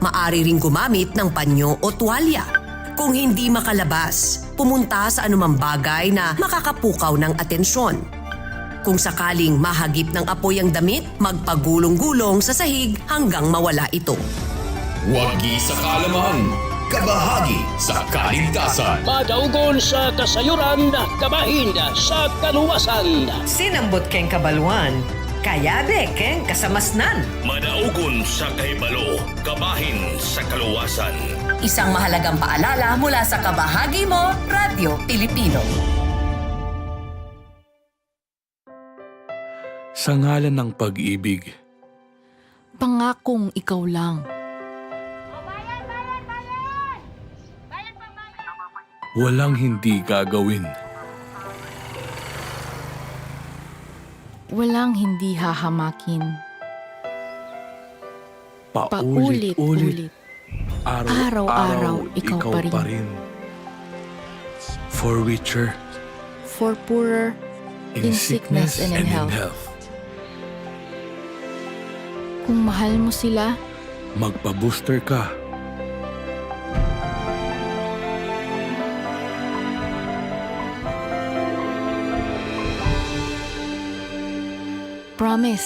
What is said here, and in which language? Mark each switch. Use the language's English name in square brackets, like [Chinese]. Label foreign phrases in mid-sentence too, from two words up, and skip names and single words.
[Filipino] Maari ring gumamit ng panyo o tuwalya. Kung hindi makalabas, pumunta sa anumang bagay na makakapukaw ng atensyon. Kung sakaling mahagip ng apoy ang damit, magpagulong-gulong sa sahig hanggang mawala ito. Wagi sa kaalaman, kabahagi sa kaligtasan. [Hiligaynon] Madaugon sa kasayuran, kabahin sa kaluwasan. [Pampanga] Sinambot keng kabaluan, kayabe keng kasamasnan. [Cebuano] Madaugon sa kahibalo, kabahin sa kaluwasan. [Filipino] Isang mahalagang paalala mula sa kabahagi mo, Radyo Pilipino. Sa ngalan ng pag-ibig, Pangakong ikaw lang. walang hindi gagawin. Walang hindi hahamakin. Paulit-ulit, Araw-araw, ikaw pa rin. [English] For richer, For poorer, in sickness and in health. [Filipino] Kung mahal mo sila, magpa-booster ka. promise,